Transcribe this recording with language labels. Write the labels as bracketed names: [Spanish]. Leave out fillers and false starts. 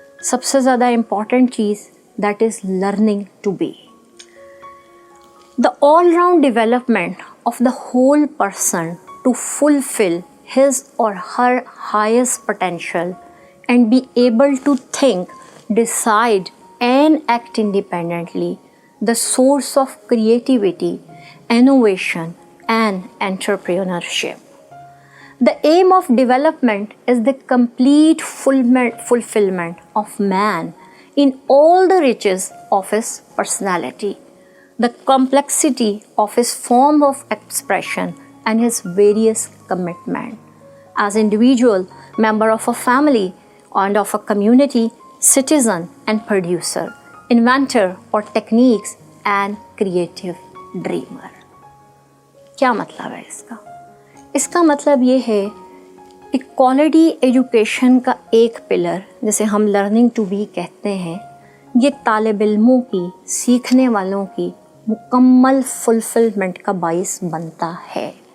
[Hindi] सबसे ज़्यादा important cheese [English] That is learning to be. The all round development of the whole person to fulfil his or her highest potential and be able to think, decide, and act independently, the source of creativity, innovation, and entrepreneurship. The aim of development is the complete fulfillment of man in all the riches of his personality, the complexity of his form of expression, and his various commitment. As individual, member of a family and of a community, citizen and producer, inventor or techniques and creative dreamer. [Hindi] क्या मतलब है इसका? इसका मतलब ये है कि quality education का एक पिलर, जैसे हम लर्निंग टू बी कहते हैं, ये तालिब इल्मों की, सीखने वालों की मुकम्मल फुलफिलमेंट का बाइस बनता है.